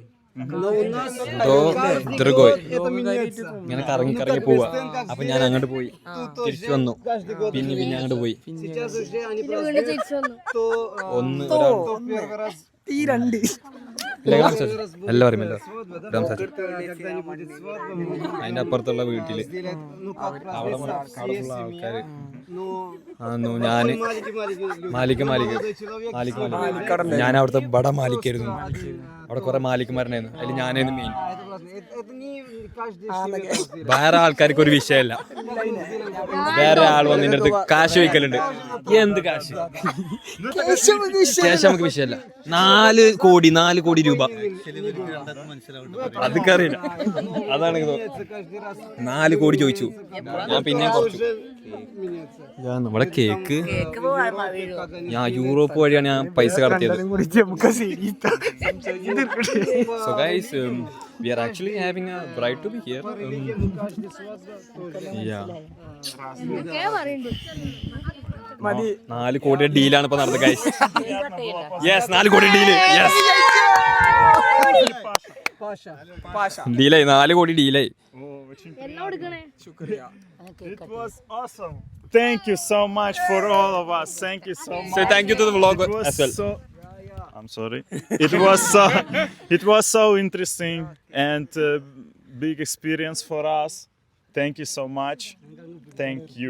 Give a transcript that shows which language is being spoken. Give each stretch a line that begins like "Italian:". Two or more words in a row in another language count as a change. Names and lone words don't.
Russian: Но у нас каждый другой. год это меняется.
Malayalam: ഇങ്ങനെ കറങ്ങി
Russian: Ну,
Malayalam: കറങ്ങി
Russian: как
Malayalam: പോവാ.
Russian: Палестин, как
Malayalam: അപ്പൊ ഞാൻ അങ്ങോട്ട് പോയി
Russian: Тут
Malayalam: തിരിച്ചു
Russian: тоже
Malayalam: വന്നു.
Russian: каждый год
Malayalam: പിന്നെ
Russian: меняется.
Malayalam: അങ്ങോട്ട് പോയി.
Russian: Сейчас уже они празднуют, то
Malayalam: ഒന്ന്
Russian: то
Malayalam: ഒരാൾ
Russian: первый раз
Malayalam: എല്ലാവരും
Russian: свадьба, да? Прям так. Когда не будет свадьба,
Malayalam: അതിന്റെ അപ്പുറത്തുള്ള വീട്ടില്
Russian: сделать, ну, как
Malayalam: അവിടെ
Russian: праздник со всей
Malayalam: അവിടെയുള്ള
Russian: семьей.
Malayalam: ആൾക്കാര്
Russian: Ну,
Malayalam: ഞാന്
Russian: маленький молодой человек.
Malayalam: ഞാൻ അവിടുത്തെ ബട മാലിക്കായിരുന്നു. അവിടെ കുറെ മാലിക്കുമാരുണ്ടായിരുന്നു. അതിൽ ഞാനായിരുന്നു മെയിൻ.
Russian: Это не каждый семья сделает.
Malayalam: വേറെ ആൾക്കാർക്ക് ഒരു വിഷയമല്ല. വേറെ ആൾ വന്ന് നിന്റെ അടുത്ത് കാശ് ചോദിക്കലുണ്ട്. എന്ത് കാശ്? ക്യാഷ് നമുക്ക് വിഷയമല്ല. 4 കോടി രൂപ. അതൊക്കെ അറിയില്ല. അതാണ്
Russian: Каждый раз
Malayalam: 4 കോടി ചോദിച്ചു. ഞാൻ പിന്നെ കുറച്ചു.
Russian: меняется.
Malayalam: നമ്മുടെ കേക്ക് കേക്ക് പോവാൻ വീഴും. ഞാൻ യൂറോപ്പ് വഴിയാണ് ഞാൻ പൈസ കടത്തിയത്.
English: So guys, we are actually having a bride to be here.
Russian: Каждый свадьба тоже.
English: Yeah.
Malayalam: പറയുന്നുണ്ട്. 4 കോടിയുടെ ഡീലാണ് ഇപ്പൊ നടന്നത് guys. Yes, 4 കോടി ഡീല്. Yes. Паша. ഡീലായി 4 കോടി ഡീലായി. എന്നാ കൊടുക്കണേ?
English: It was awesome. Thank you so much for all of us. Thank you so much. Say thank you to the vlog It was as well. I'm sorry. It was so interesting and big experience for us. Thank you so much. Thank you.